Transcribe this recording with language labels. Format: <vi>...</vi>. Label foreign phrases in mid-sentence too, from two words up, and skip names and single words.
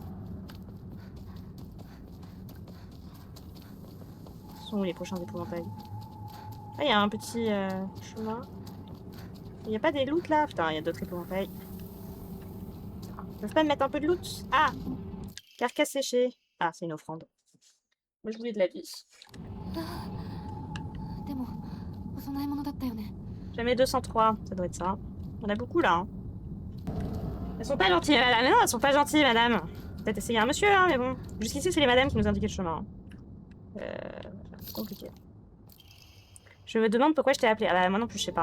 <fr>Sont où les prochains épouvantails? Ah, il y a un petit chemin. Il n'y a pas des loots là? Putain, il y a d'autres épouvantails. Ils peuvent pas me mettre un peu de loot? Ah! Carcasse séchée. Ah, c'est une offrande. Moi, je voulais de la vie.</fr> <ja>でもお供え物だったよね</ja> <fr>Jamais 203, ça doit être ça. On a beaucoup là. Hein. Elles sont pas gentilles, madame. Mais non, elles sont pas gentilles, madame. Peut-être essayer un monsieur, hein, mais bon. Jusqu'ici, c'est les madames qui nous indiquaient le chemin. Compliqué. Je me demande pourquoi je t'ai appelé. Ah bah, moi non plus, je sais pas.</fr>